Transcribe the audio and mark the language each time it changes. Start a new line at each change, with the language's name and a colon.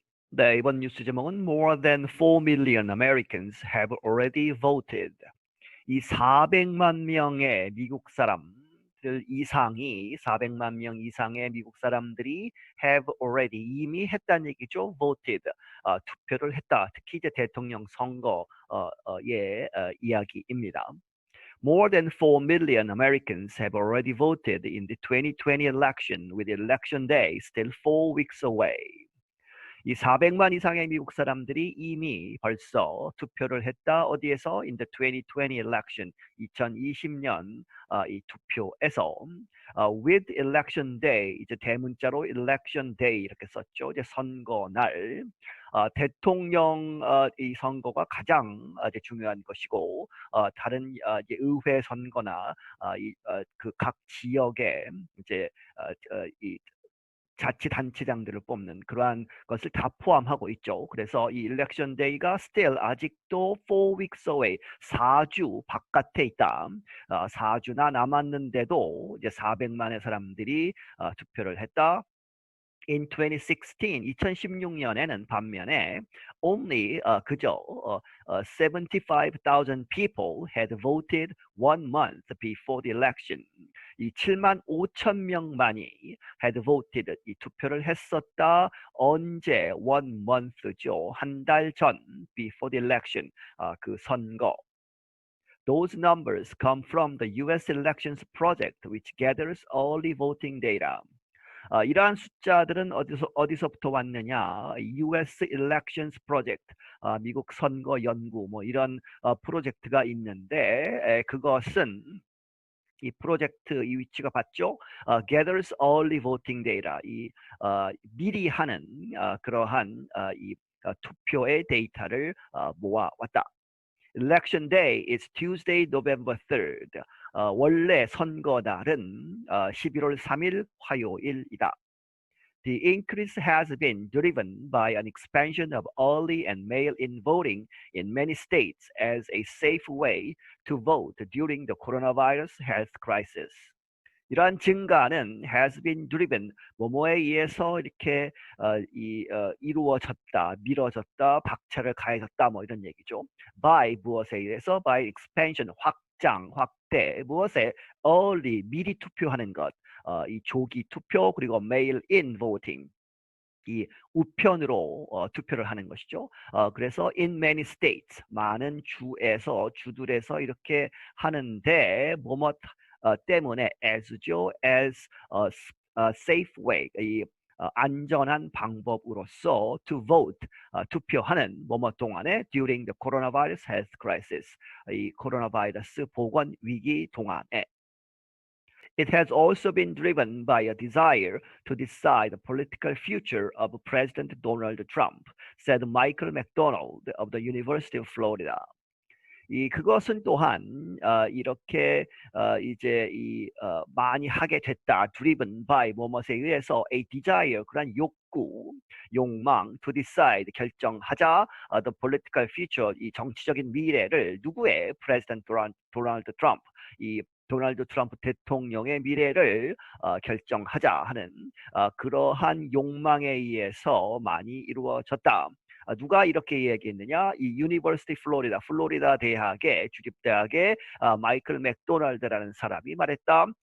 Korean: 네, 이번 뉴스 제목은
English: More than 4 million Americans have already voted.
Korean: 이 400만 명의 미국 사람들 이상이 400만 명 이상의 미국 사람들이
English: have already
Korean: 이미 했다는 얘기죠.
English: voted
Korean: 투표를 했다. 특히 이제 대통령 선거의 이야기입니다.
English: More than 4 million Americans have already voted in the 2020 election, with election day still 4 weeks away.
Korean: 이 400만 이상의 미국 사람들이 이미 벌써 투표를 했다. 어디에서?
English: In the 2020 election,
Korean: 2020년 이 투표에서
English: with election day,
Korean: 이제 대문자로
English: election day
Korean: 이렇게 썼죠. 이제 선거날. 대통령 이 선거가 가장 이제 중요한 것이고 다른 이제 의회 선거나 그 각 지역의 이제 이 자치단체장들을 뽑는 그러한 것을 다 포함하고 있죠. 그래서 이 일렉션 데이가
English: still
Korean: 아직도
English: 4 weeks away,
Korean: 4주 바깥에 있다. 4주나 남았는데도 이제 400만의 사람들이 투표를 했다.
English: In 2016,
Korean: 2016년에는 반면에
English: only
Korean: 그저
English: 75,000 people had voted 1 month before the election.
Korean: 이 7만 5천 명만이
English: had voted,
Korean: 이 투표를 했었다. 언제? 1 month죠. 한 달 전,
English: before the election,
Korean: 그 선거.
English: Those numbers come from the US Elections Project, which gathers early voting data.
Korean: 이러한 숫자들은 어디서부터 왔느냐? US Elections Project, 미국 선거 연구 뭐 이런 프로젝트가 있는데 그것은 이 프로젝트 이 위치가 봤죠?
English: gathers early voting data,
Korean: 이 미리 하는 그러한 이 투표의 데이터를 모아왔다.
English: Election day is Tuesday, November 3rd.
Korean: 원래 선거날은 11월 3일 화요일이다.
English: The increase has been driven by an expansion of early and mail-in voting in many states as a safe way to vote during the coronavirus health crisis.
Korean: 이러한 증가는
English: has been driven,
Korean: 뭐뭐에 의해서 이렇게 이루어졌다, 미뤄졌다, 박차를 가해졌다, 뭐 이런 얘기죠. by 무엇에 의해서?
English: by expansion,
Korean: 확장, 확대, 무엇에? early, 미리 투표하는 것, 이 조기 투표, 그리고
English: mail-in voting,
Korean: 이 우편으로 투표를 하는 것이죠. 그래서
English: in many states,
Korean: 많은 주들에서 이렇게 하는데 뭐뭐 때문에 as죠,
English: as a safe way,
Korean: 이 안전한 방법으로서
English: to vote,
Korean: 투표하는 뭐뭐 동안에
English: during the coronavirus health crisis,
Korean: 이 코로나 바이러스 보건 위기 동안에.
English: It has also been driven by a desire to decide the political future of President Donald Trump, said Michael McDonald of the University of Florida.
Korean: 그것은 또한 이렇게 이제 많이 하게 됐다.
English: driven by
Korean: 뭐뭐에 의해서
English: a desire,
Korean: 그런 욕망,
English: to decide,
Korean: 결정하자,
English: the political future,
Korean: 이 정치적인 미래를 누구의?
English: President Donald Trump,
Korean: 이 도널드 트럼프 대통령의 미래를 결정하자 하는 그러한 욕망에 의해서 많이 이루어졌다. 누가 이렇게 얘기했느냐? 이 유니버시티 플로리다 대학의 주립대학의 마이클 맥도날드라는 사람이 말했다.